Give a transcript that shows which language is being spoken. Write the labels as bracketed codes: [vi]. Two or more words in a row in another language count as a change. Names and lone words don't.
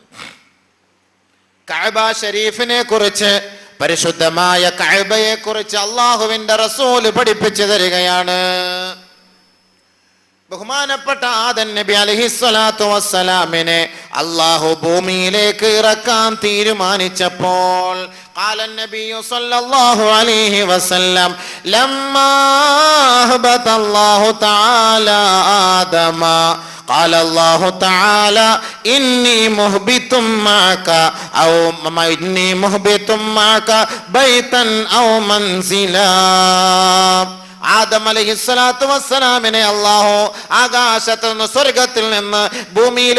[ml] കഅബ ഷരീഫിനെ കുറിച്ച്, പരിശുദ്ധമായ കഅബയെ കുറിച്ച് അല്ലാഹുവിന്റെ റസൂല് പഠിപ്പിച്ചു തരികയാണ്. ബഹുമാനപ്പെട്ട ആദം നബി അലൈഹിസ്സലാത്തു വസ്സലാമിനെ അല്ലാഹു ഭൂമിയിലേക്ക് ഇറക്കാൻ തീരുമാനിച്ചപ്പോൾ [ar] قال النبي صلى الله عليه وسلم لما أهبط الله تعالى آدم قال الله تعالى إني مهبط معك أو إني مهبط معك بيتا أو منزلا. [ml] ആദം അലൈഹിസ്സലാത്തു വസ്സലാമിനെ അല്ലാഹു ആകാശത്ത് നിന്ന് സ്വർഗ്ഗത്തിൽ നിന്ന് ഭൂമിയിലെ